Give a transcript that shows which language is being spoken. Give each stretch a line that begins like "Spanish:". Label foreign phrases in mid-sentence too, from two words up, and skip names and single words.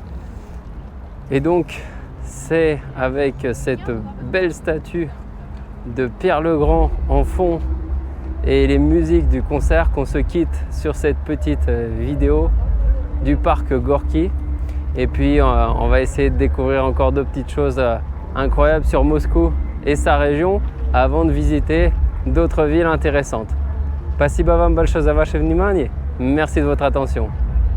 French: Et donc c'est avec cette belle statue de Pierre le Grand en fond et les musiques du concert qu'on se quitte sur cette petite vidéo du parc Gorki. Et puis on va essayer de découvrir encore deux petites choses incroyables sur Moscou et sa région avant de visiter d'autres villes intéressantes.
Russian: Спасибо вам большое за ваше внимание.
French: Merci de votre attention.